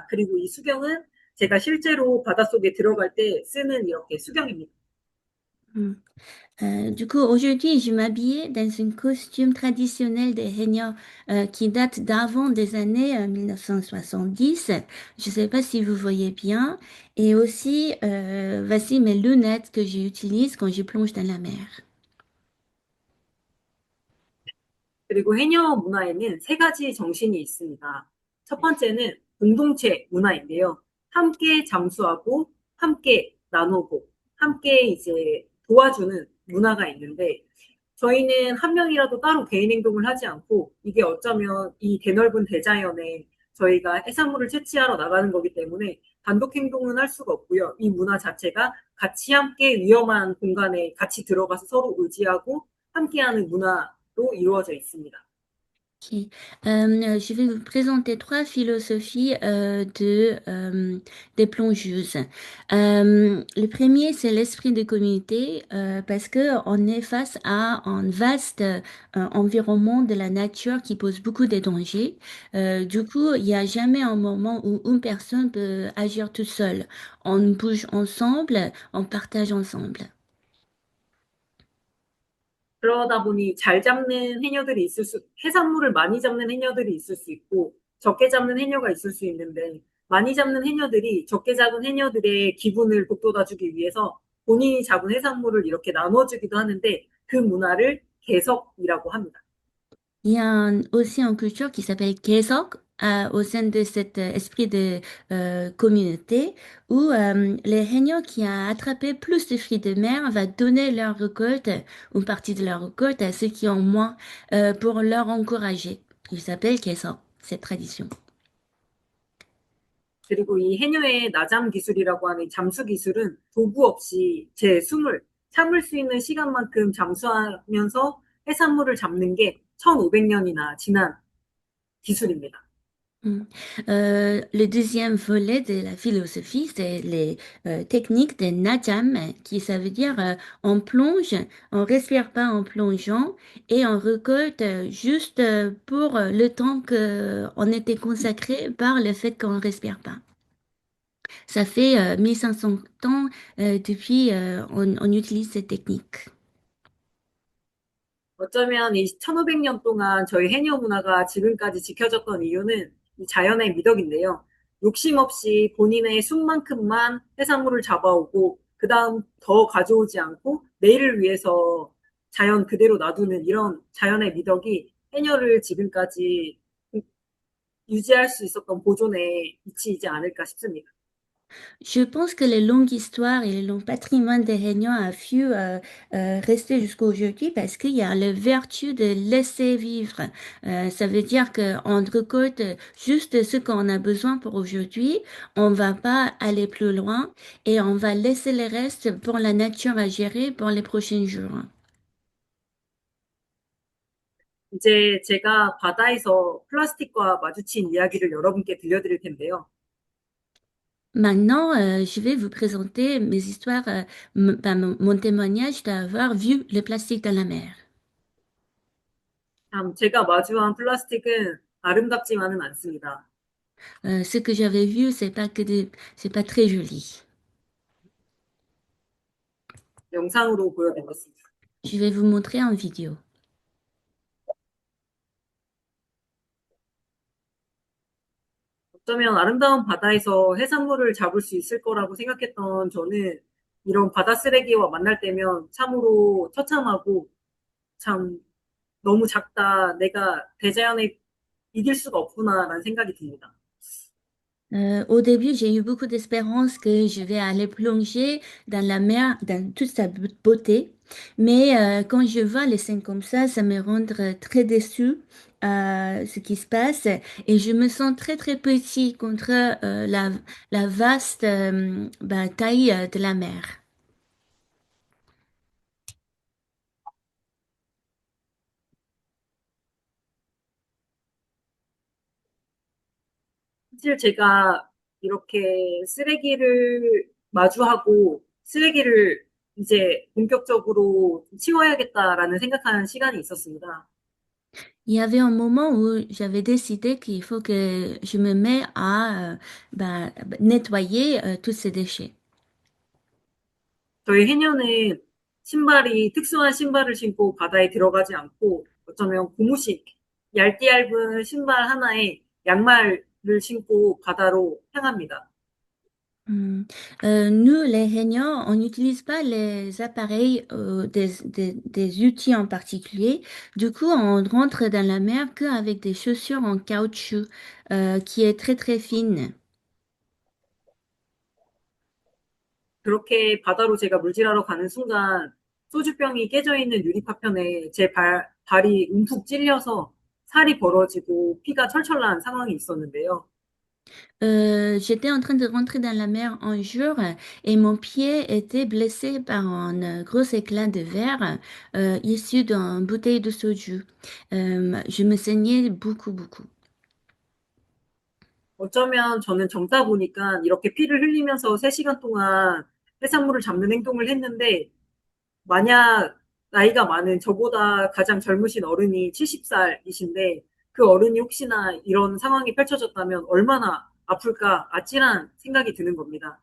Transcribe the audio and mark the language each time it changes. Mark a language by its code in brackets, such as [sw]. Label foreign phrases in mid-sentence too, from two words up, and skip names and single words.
[ko] 그리고 이 수경은 제가 실제로 바닷속에 들어갈 때 쓰는 이렇게 수경입니다. [fr] Du coup, aujourd'hui, je m'habillais dans un costume traditionnel des Haenyeo qui date d'avant des années 1970. Je ne sais pas si vous voyez bien. Et aussi, voici mes lunettes que j'utilise quand je plonge dans la mer. [ko] 그리고 해녀 문화에는 세 가지 정신이 있습니다. 첫 번째는 공동체 문화인데요. 함께 잠수하고, 함께 나누고, 함께 이제 도와주는 문화가 있는데, 저희는 한 명이라도 따로 개인 행동을 하지 않고, 이게 어쩌면 이 대넓은 대자연에 저희가 해산물을 채취하러 나가는 거기 때문에 단독 행동은 할 수가 없고요. 이 문화 자체가 같이 함께 위험한 공간에 같이 들어가서 서로 의지하고 함께하는 문화로 이루어져 있습니다. [fr] Ok. Je vais vous présenter trois philosophies des plongeuses. Le premier, c'est l'esprit de communauté, parce que on est face à un vaste environnement de la nature qui pose beaucoup de dangers. Du coup, il n'y a jamais un moment où une personne peut agir toute seule. On bouge ensemble, on partage ensemble. [ko] 그러다 보니 잘 잡는 해녀들이 해산물을 많이 잡는 해녀들이 있을 수 있고, 적게 잡는 해녀가 있을 수 있는데, 많이 잡는 해녀들이 적게 잡은 해녀들의 기분을 북돋아주기 위해서 본인이 잡은 해산물을 이렇게 나눠주기도 하는데, 그 문화를 개석이라고 합니다. [fr] Il y a aussi une culture qui s'appelle Kesok au sein de cet esprit de communauté où les Haenyeo qui a attrapé plus de fruits de mer va donner leur récolte, une partie de leur récolte à ceux qui ont moins pour leur encourager. Il s'appelle Kesok, cette tradition. [ko] 그리고 이 해녀의 나잠 기술이라고 하는 잠수 기술은 도구 없이 제 숨을 참을 수 있는 시간만큼 잠수하면서 해산물을 잡는 게 1500년이나 지난 기술입니다. [fr] Le deuxième volet de la philosophie, c'est les techniques de Najam, qui ça veut dire on plonge, on respire pas en plongeant et on récolte juste pour le temps qu'on était consacré par le fait qu'on respire pas. Ça fait 1500 ans depuis on utilise cette technique. [ko] 어쩌면 이 1500년 동안 저희 해녀 문화가 지금까지 지켜졌던 이유는 이 자연의 미덕인데요. 욕심 없이 본인의 숨만큼만 해산물을 잡아오고 그 다음 더 가져오지 않고 내일을 위해서 자연 그대로 놔두는 이런 자연의 미덕이 해녀를 지금까지 유지할 수 있었던 보존에 미치지 않을까 싶습니다. [fr] Je pense que les longues histoires et les longs patrimoines des Haenyeo a pu rester jusqu'à aujourd'hui parce qu'il y a la vertu de laisser vivre. Ça veut dire qu'on récolte juste ce qu'on a besoin pour aujourd'hui. On va pas aller plus loin et on va laisser le reste pour la nature à gérer pour les prochains jours. [ko] 이제 제가 바다에서 플라스틱과 마주친 이야기를 여러분께 들려드릴 텐데요. [fr] Maintenant, je vais vous présenter mes histoires, mon témoignage d'avoir vu le plastique dans la mer. [ko] 참, 제가 마주한 플라스틱은 아름답지만은 않습니다. [fr] Ce que j'avais vu, c'est pas très joli. [ko] 영상으로 보여드리겠습니다. [fr] Je vais vous montrer en vidéo. [ko] 어쩌면 아름다운 바다에서 해산물을 잡을 수 있을 거라고 생각했던 저는 이런 바다 쓰레기와 만날 때면 참으로 처참하고 참 너무 작다. 내가 대자연에 이길 수가 없구나라는 생각이 듭니다. [fr] Au début, j'ai eu beaucoup d'espérance que je vais aller plonger dans la mer, dans toute sa beauté. Mais quand je vois les scènes comme ça me rend très déçue ce qui se passe. Et je me sens très, très petit contre la vaste taille de la mer. [ko] 사실 제가 이렇게 쓰레기를 마주하고 쓰레기를 이제 본격적으로 치워야겠다라는 생각하는 시간이 있었습니다. [fr] Il y avait un moment où j'avais décidé qu'il faut que je me mets à nettoyer tous ces déchets. [ko] 저희 해녀는 신발이 특수한 신발을 신고 바다에 들어가지 않고 어쩌면 고무신, 얇디 얇은 신발 하나에 양말을 신고 바다로 향합니다. [fr] Nous, les Hainans, on n'utilise pas les appareils, des outils en particulier. Du coup, on rentre dans la mer qu'avec des chaussures en caoutchouc, qui est très très fine. [ko] 그렇게 바다로 제가 물질하러 가는 순간 소주병이 깨져 있는 유리파편에 제 발이 움푹 찔려서 살이 벌어지고 피가 철철 난 상황이 있었는데요. [fr] J'étais en train de rentrer dans la mer un jour et mon pied était blessé par un gros éclat de verre issu d'une bouteille de soju. Je me saignais beaucoup, beaucoup. [ko] 어쩌면 저는 젊다 보니까 이렇게 피를 흘리면서 3시간 동안 해산물을 잡는 행동을 했는데 만약 나이가 많은 저보다 가장 젊으신 어른이 70살이신데 그 어른이 혹시나 이런 상황이 펼쳐졌다면 얼마나 아플까 아찔한 생각이 드는 겁니다.